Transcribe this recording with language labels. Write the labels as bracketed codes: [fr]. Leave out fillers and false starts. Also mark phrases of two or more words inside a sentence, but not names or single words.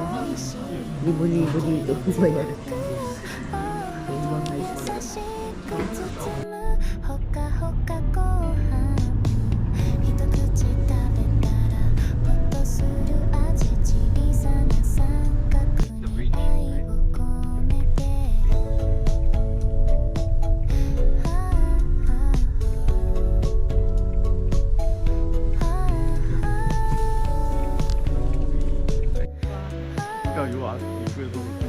[tl] Libo-libo dito. Di ba yan? Yung mga ito. [ja] 包むほかほかご飯一口食べたらほっとする味小さな三角に愛を込めて [tl] ikaw yung ikwedo.